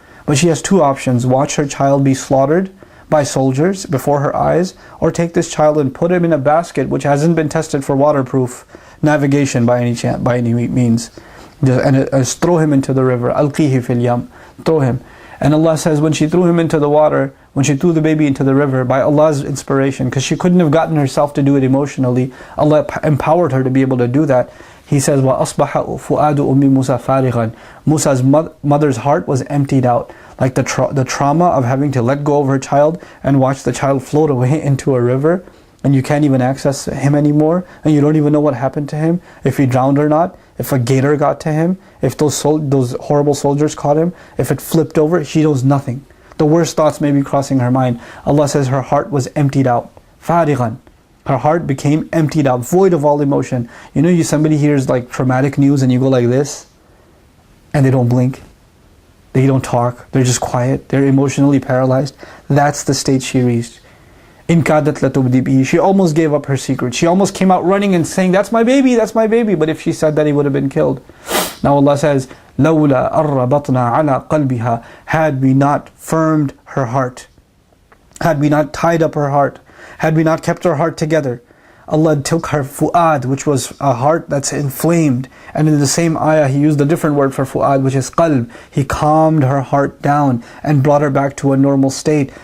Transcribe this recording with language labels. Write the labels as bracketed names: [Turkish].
[English] But she has two options: watch her child be slaughtered by soldiers before her eyes, or take this child and put him in a basket which hasn't been tested for waterproof navigation by any means, and throw him into the river. [Arabic] Alqihi fil yam, [English] throw him. And Allah says, when she threw him into the water, when she threw the baby into the river, by Allah's inspiration, because she couldn't have gotten herself to do it emotionally, Allah empowered her to be able to do that. He says, [Arabic] وَأَصْبَحَ فُؤَادُ أُمِّ مُوسَى فَارِغًا. [English] Musa's mother's heart was emptied out, like the trauma of having to let go of her child and watch the child float away into a river, and you can't even access him anymore, and you don't even know what happened to him, if he drowned or not, if a gator got to him, if those horrible soldiers caught him, if it flipped over. She knows nothing. The worst thoughts may be crossing her mind. Allah says her heart was emptied out. [Arabic] فَارِغًا. [English] Her heart became emptied out, void of all emotion. Somebody hears like traumatic news and you go like this, and they don't blink, they don't talk, they're just quiet, they're emotionally paralyzed. That's the state she reached. [Arabic] In kadat latubdi bihi. [English] She almost gave up her secret. She almost came out running and saying, that's my baby, that's my baby. But if she said that, he would have been killed. Now Allah says, [Arabic] لَوْلَا أَرَّبَطْنَا عَلَىٰ قَلْبِهَا. [English] Had we not firmed her heart, had we not tied up her heart, had we not kept her heart together, Allah took her fu'ad, which was a heart that's inflamed. And in the same ayah, He used a different word for fu'ad, which is qalb. He calmed her heart down and brought her back to a normal state.